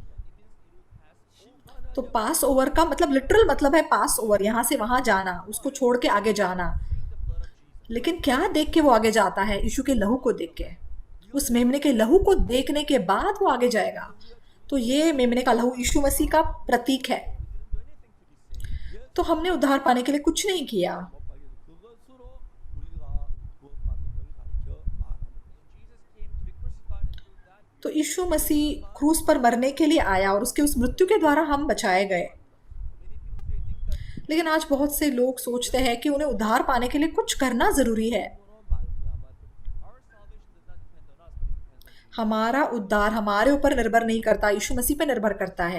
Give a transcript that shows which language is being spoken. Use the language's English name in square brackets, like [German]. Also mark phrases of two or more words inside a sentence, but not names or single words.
[Hindi] तो पास ओवर का मतलब लिटरल मतलब है पास ओवर, यहाँ से वहाँ जाना, उसको छोड़ के आगे जाना। लेकिन क्या देख के वो आगे जाता है? यीशु के लहू को देख के, उस मेमने के लहू को देखने के बाद वो आगे जाएगा। तो ये मेमने का लहू यीशु मसीह का प्रतीक है। तो हमने उद्धार पाने के लिए कुछ नहीं किया, [Korean] 그것으로 우리가 구원받는 걸 가르쳐 말합니다. [Hindi] तो यीशु मसीह क्रूस पर मरने के लिए आया और उसके उस मृत्यु के द्वारा हम बचाए गए। लेकिन आज बहुत से लोग सोचते हैं कि उन्हें उद्धार पाने के लिए कुछ करना ज़रूरी है। हमारा उद्धार हमारे ऊपर निर्भर नहीं करता, यीशु मसीह पर निर्भर करता है।